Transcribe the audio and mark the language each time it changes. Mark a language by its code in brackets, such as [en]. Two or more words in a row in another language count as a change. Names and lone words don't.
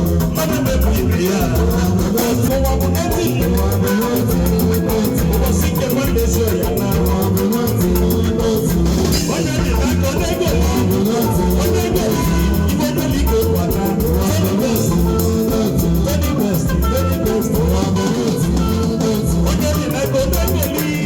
[ig] Mmadụ mebiri ya. Ụwa bụ nothing. Ụbọchị nke nwanne si ọya na. Onye dị n'aka, onye ego. Onye ego. Iwe dị n'ike ụwa na. [en] Very best. Very best. Very best. [ig] Onye dị n'aka, onye ego.